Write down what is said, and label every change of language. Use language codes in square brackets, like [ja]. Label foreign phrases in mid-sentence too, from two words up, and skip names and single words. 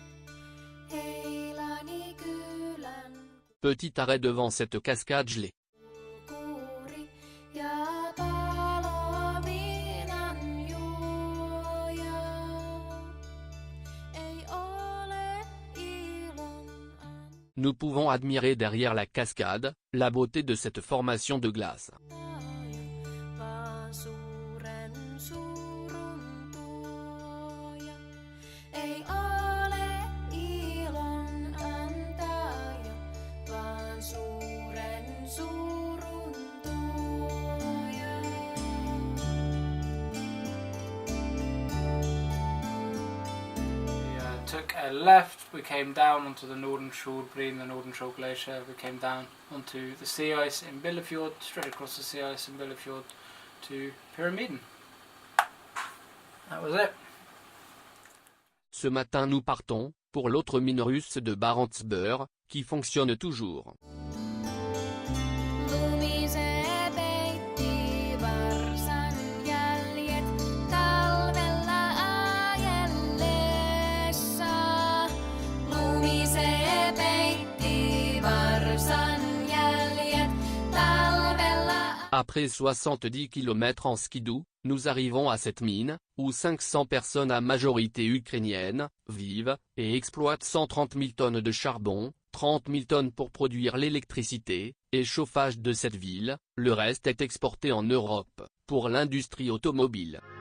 [fi] Heilani kylän [fr] Petit arrêt devant cette cascade gelée. [fi] kulkuri ja palovinan juoja. Ei ole ilon [fr] Nous pouvons admirer derrière la cascade, la beauté de cette formation de glace. [fi] vaan suuren surun tuoja. Ei ole ilon antaja, vaan suuren surun tuoja. [en] We took a left, we came down onto the Nordenskjoldbreen, the Nordenskjold Glacier, we came down onto the sea ice in Billefjord, straight across the sea ice in Billefjord to Pyramiden. That was it. [fr] Ce matin nous partons, pour l'autre mine russe de Barentsburg, qui fonctionne toujours. [fi] Lumisee peitti varsan jäljet talvella ajellessa. Lumisee peitti varsan jäljet talvella. [fr] Après 70 km en skidoo, nous arrivons à cette mine, où 500 personnes à majorité ukrainienne, vivent, et exploitent 130 000 tonnes de charbon, 30 000 tonnes pour produire l'électricité, et chauffage de cette ville, le reste est exporté en Europe, pour l'industrie automobile.